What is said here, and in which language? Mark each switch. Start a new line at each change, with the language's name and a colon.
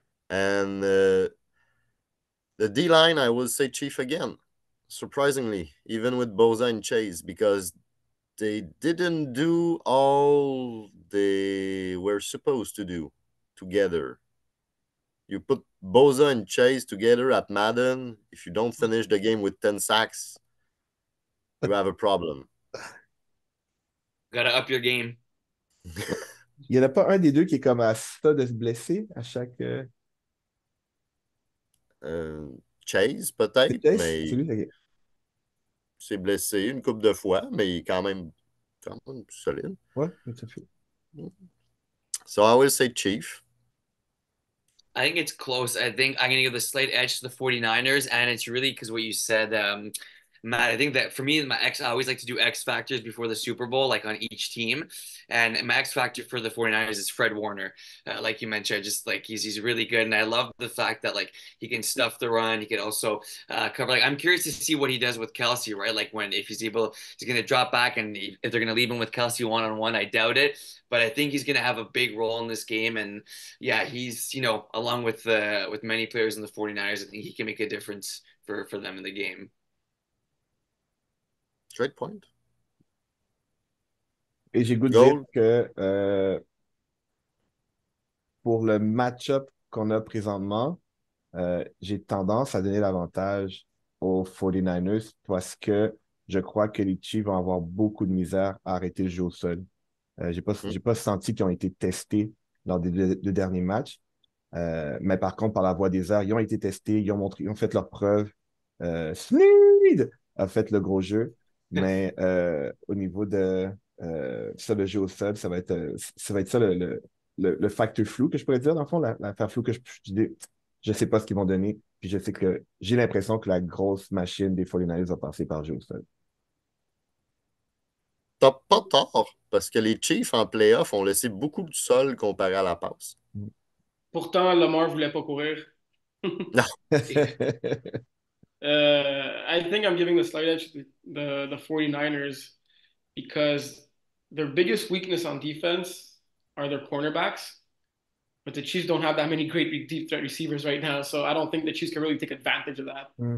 English: And the D-line, I will say Chief again, surprisingly, even with Boza and Chase, because they didn't do all they were supposed to do together. You put Boza and Chase together at Madden, if you don't finish the game with 10 sacks, you have a problem. Gotta up your game.
French: Il n'y en a pas un des deux qui est comme à ça de se blesser à chaque. Chase, peut-être, Chase, mais c'est lui, ok. s'est blessé une couple de fois, mais il est quand même solide. Ouais, tout à fait.
English: So I will say Chief. I think it's close. I think I'm going to give the slight edge to the 49ers. And it's really because what you said, Matt, I think that for me, I always like to do X factors before the Super Bowl, like on each team. And my X factor for the 49ers is Fred Warner. Like you mentioned, just like he's really good. And I love the fact that like he can stuff the run. He can also cover. Like I'm curious to see what he does with Kelsey, right? Like when if he's able, he's going to drop back, and if they're going to leave him with Kelsey one-on-one, I doubt it. But I think he's going to have a big role in this game. And yeah, he's, along with many players in the 49ers, I think he can make a difference for them in the game. Great point.
French: Et j'ai goût de dire que pour le match-up qu'on a présentement, j'ai tendance à donner l'avantage aux 49ers parce que je crois que les Chiefs vont avoir beaucoup de misère à arrêter le jeu au sol. J'ai pas senti qu'ils ont été testés lors des deux derniers matchs. Mais par contre, par la voie des airs, ils ont été testés, ils ont fait leurs preuves. Sneed a fait le gros jeu. Mais au niveau de ça, le jeu au sol, ça va être ça le facteur flou que je pourrais dire, dans le fond, l'affaire flou que je sais pas ce qu'ils vont donner. Puis je sais que j'ai l'impression que la grosse machine des 49ers va passer par le jeu au sol. T'as pas tort, parce que les Chiefs en playoff ont laissé beaucoup de sol comparé à la passe. Pourtant, Lamar voulait pas courir. Non.
English: I think I'm giving the slight edge to the 49ers because their biggest weakness on defense are their cornerbacks. But the Chiefs don't have that many great deep threat receivers right now. So I don't think the Chiefs can really take advantage of that.